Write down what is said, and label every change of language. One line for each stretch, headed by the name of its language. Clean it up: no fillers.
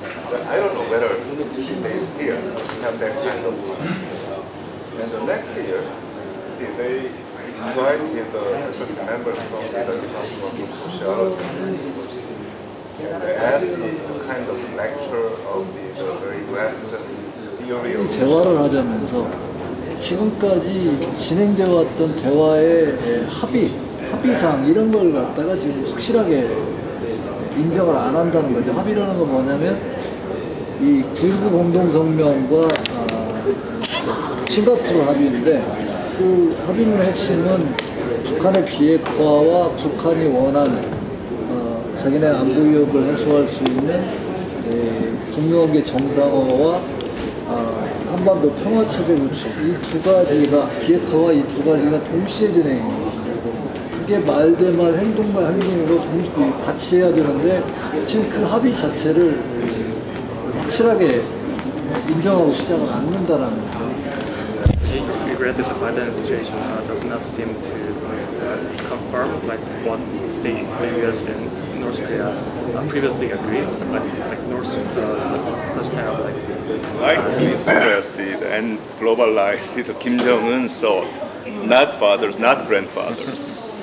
English: But I don't know whether they still have that kind of policy. And the next year, they invited certain members from the Department of Sociology. And they asked the kind of lecture of the very Western theory of
Korean: 대화를 하자면서 지금까지 진행되어 왔던 대화의 합의상 이런 걸 갖다가 지금 확실하게 인정을 안 한다는 거죠. 합의라는 건 뭐냐면 이 9.19 공동성명과 싱가포르 합의인데 그 합의문의 핵심은 북한의 비핵화와 북한이 원하는 자기네 안보 위협을 해소할 수 있는 북미관계 정상화와 한반도 평화체제 구축 이 두 가지가 비핵화와 이 두 가지가 동시에 진행해요. 그게 말 대 말 행동과 행동으로 동시에 같이 해야 되는데 지금 그 합의 자체를 확실하게 인정하고 시작을 않는다라는 거예요.
English: We read that the Biden administration does not seem to confirm like what the U.S. and North Korea previously agreed, but like such kind of like. I'd like to express and globalize the Kim Jong-un thought, not fathers, not grandfathers.